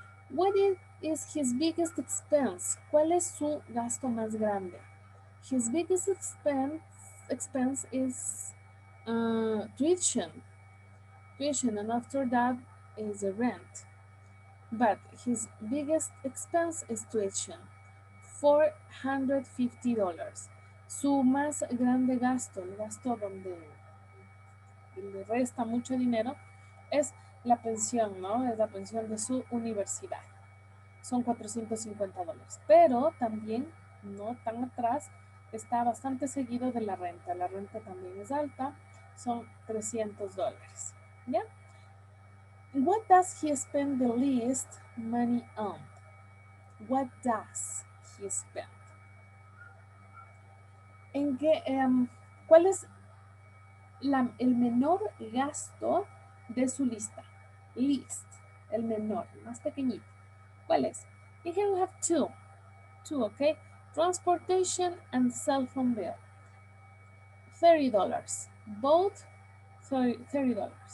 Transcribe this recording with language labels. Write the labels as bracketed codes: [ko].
[en] What is his biggest expense? [es] ¿Cuál es su gasto más grande? [en] His biggest expense is tuition, and after that is the rent. But his biggest expense is tuition, $450. [es] Su más grande gasto, el gasto donde le resta mucho dinero, es la pensión, ¿no? Es la pensión de su universidad. Son $450. Pero también, no tan atrás, está bastante seguido de la renta. La renta también es alta, son $300. ¿Ya? [en] What does he spend the least money on? What does he spend? [es] ¿En qué, cuál es el menor gasto de su lista? List, el menor, el más pequeñito. ¿Cuál es? [en] And here we have two, okay? Transportation and cell phone bill. $30. Both $30.